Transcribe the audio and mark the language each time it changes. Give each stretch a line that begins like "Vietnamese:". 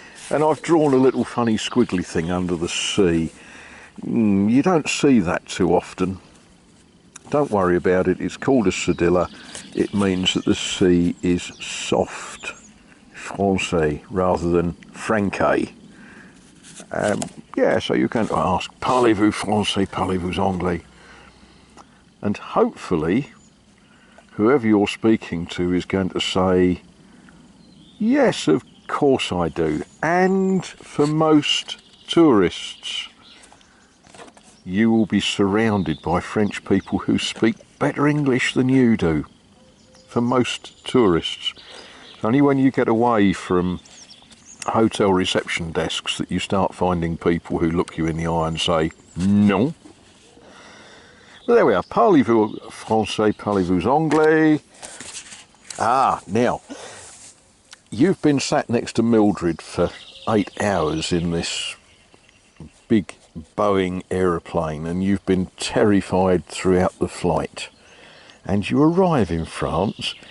English: And I've drawn a little funny squiggly thing under the C. You don't see that too often. Don't worry about it. It's called a cedilla. It means that the C is soft, français, rather than franquais. Yeah, so you're going to ask,
French: parlez-vous français, parlez-vous anglais?
English: And hopefully, whoever you're speaking to is going to say, yes, of course I do. And for most tourists, you will be surrounded by French people who speak better English than you do. For most tourists. It's only when you get away from hotel reception desks that you start finding people who look you in the eye and say, non. But there we are.
French: Parlez-vous français, parlez-vous anglais?
English: Ah, now, you've been sat next to Mildred for 8 hours in this big Boeing aeroplane, and you've been terrified throughout the flight, and you arrive in France.